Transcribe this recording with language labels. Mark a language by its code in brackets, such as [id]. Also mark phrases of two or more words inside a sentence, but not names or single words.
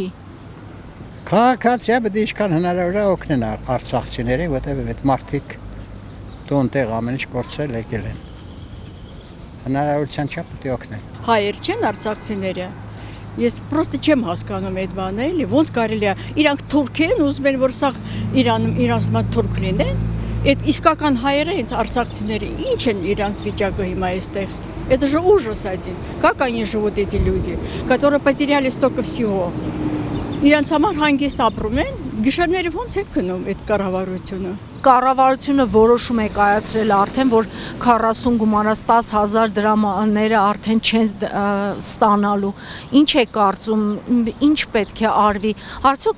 [hy] Քաղաքացիը պետք է ինչքան հնարավոր է օգնեն արցախցիներին, որտեղ այդ մարդիկ տոնտեղ ամեն ինչ կորցրել եկել են։ Հնարավորության չափ պետք է օգնեն։ Հայեր չեն արցախցիները։ Ես պրոստը չեմ հասկանում այդ բանը, էլի ոնց կարելի է։ Իրանք թուրք են, ուզում են որ սա իրանց մոտ թուրք լինեն։ Այդ իսկական հայերը ինձ արցախցիները ինչ են իրանց վիճակը հիմա այստեղ։ [ru] Это же ужас один. Как они живут, эти люди, которые потеряли столько всего. [hy] Իրանց համար հանգիստ ապրում են, գիշերները ոնց է գնում այդ կառավարությունը։ Կառավարությունը որոշում է կայացրել արդեն, որ 40 գումարած 10,000 դրամները արդեն չեն ստանալու։ Ինչ է կարծում, ինչ պետք է արվի։ Արդյոք